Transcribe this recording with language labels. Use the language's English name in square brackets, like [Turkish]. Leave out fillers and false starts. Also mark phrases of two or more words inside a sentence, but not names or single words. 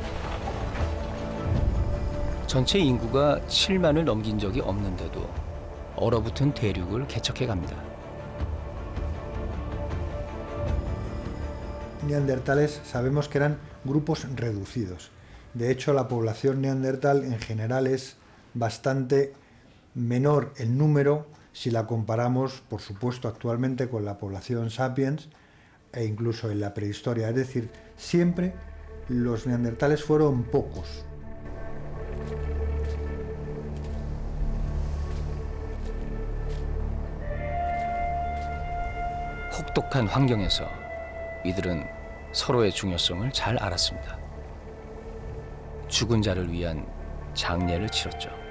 [Korean] 전체 인구가 7만을 넘긴 적이 없는데도 얼어붙은 대륙을 개척해 갑니다. [Spanish] Neandertales sabemos que eran grupos reducidos. De hecho, la población neandertal en general es bastante menor en número si la comparamos, por supuesto, actualmente con la población sapiens e incluso en la prehistoria. Es decir, siempre los neandertales fueron pocos. [Korean] 혹독한 환경에서 이들은 서로의 중요성을 잘 알았습니다. 죽은 자를 위한 장례를 치렀죠.